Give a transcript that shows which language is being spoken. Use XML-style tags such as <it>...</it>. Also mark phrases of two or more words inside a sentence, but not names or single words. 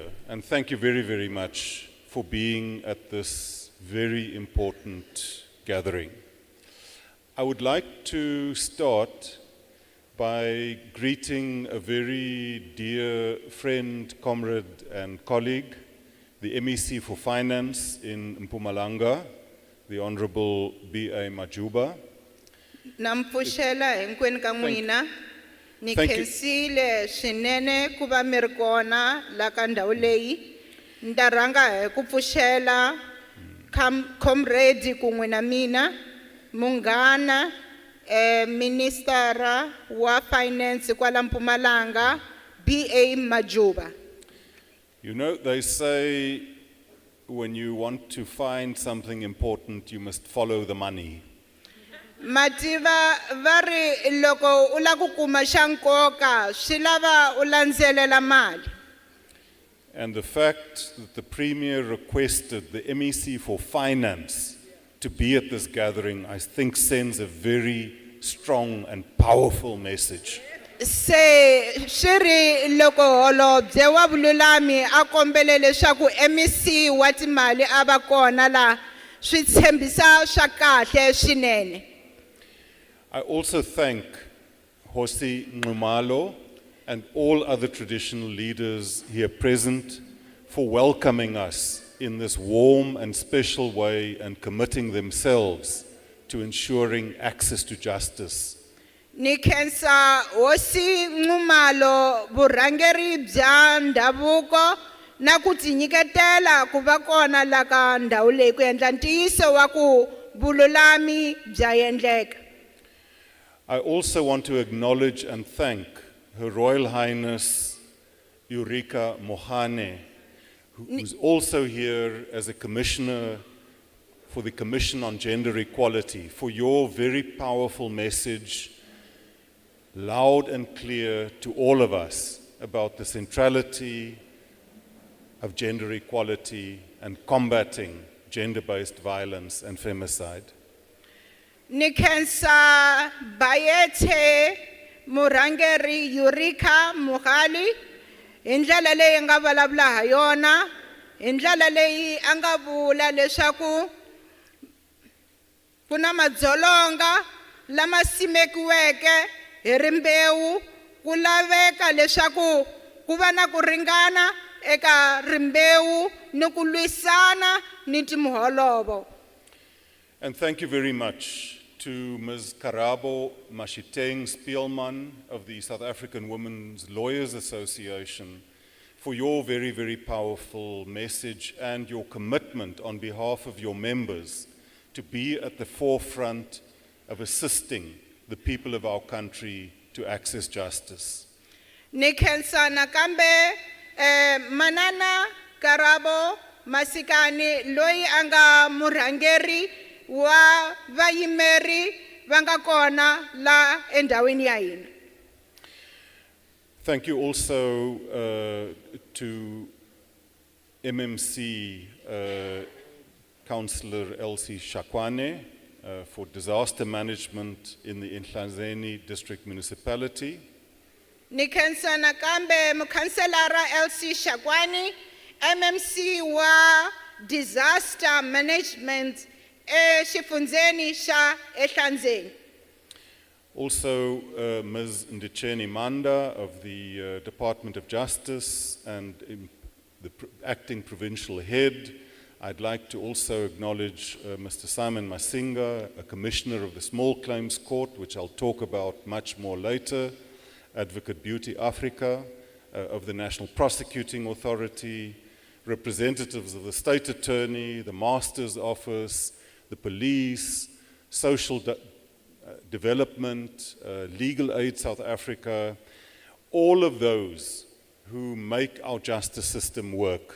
<en>And thank you very, very much for being at this very important gathering. I would like to start by greeting a very dear friend, comrade, and colleague, the MEC for Finance in Mpumalanga, the Honorable B.A. Majuba.</en> <ts>Nampfuxela hinkwenu ka n'wina ni</ts> <en>Thank you.</en> <ts>khensile swinene ku va mi ri kona la ka ndhawu leyi ni ta rhanga hi ku pfuxela comrade kun'we na mina munghana ministera wa finance kwala Mpumalanga B.A. Majuba.</ts> <en>You know, they say when you want to find something important, you must follow the money.</en> <ts>Mativa vari loko u la ku kuma xa nkoka swi lava u landzelela mali.</ts> <en>And the fact that the Premier requested the MEC for Finance to be at this gathering, I think sends a very strong and powerful message</en> <ts>se shiri loko holobye wa vululami a kombele leswaku MEC wa timali a va kona la swi tshembisa swa kahle swinene.</ts> <en>I also thank Hosi Nxumalo and all other traditional leaders here present for welcoming us in this warm and special way and committing themselves to ensuring access to justice.</en> <ts>Ni khensa Hosi Nxumalo vurhangeri bya ndhavuko na ku tinyiketela ku va kona la ka ndhawu leyi ku endla ntiyiso wa ku vululami bya endleka.</ts> <en>I also want to acknowledge and thank Her Royal Highness Eureka Mohane, who's also here as a commissioner for the Commission on Gender Equality, for your very powerful message, loud and clear to all of us, about the centrality of gender equality and combating gender-based violence and femicide.</en> <ts>Ni khensa Bayethe murhangeri Eureka Mohale hi ndlela leyi nga vulavula ha yona, hi ndlela leyi a nga vula leswaku ku na madzolonga lama simekiweke hi rimbewu, ku laveka leswaku ku va na ku ringana eka rimbewu ni ku lwisana ni timholovo.</ts> <en>And thank you very much to Ms. Karabo Mashiteng Spielman of the South African Women's Lawyers Association for your very, very powerful message and your commitment on behalf of your members to be at the forefront of assisting the people of our country to access justice.</en> <ts>Ni khensa nakambe Manana Karabo Masikani loyi anga murhangeri wa vayimeri vanga kona la endhawini ya hina.</ts> <en>Thank you also to MMC Councillor Elsie Shakwane for disaster management in the Inhlanzeni District Municipality.</en> <ts>Ni khensa nakambe mukhanselara Elsie Shakwane, MMC wa</ts> <en>disaster management</en> <ts>exifundzeni xa eHlanzeni.</ts> <en>Also, Ms. Ndicheni Manda of the Department of Justice and the acting provincial head. I'd like to also acknowledge Mr. Simon Masinga, a commissioner of the Small Claims Court, which I'll talk about much more later, Advocate Beauty Africa of the National Prosecuting Authority, representatives of the State Attorney, the Master's Office, the police, social development, Legal Aid South Africa, all of those who make our justice system work.</en>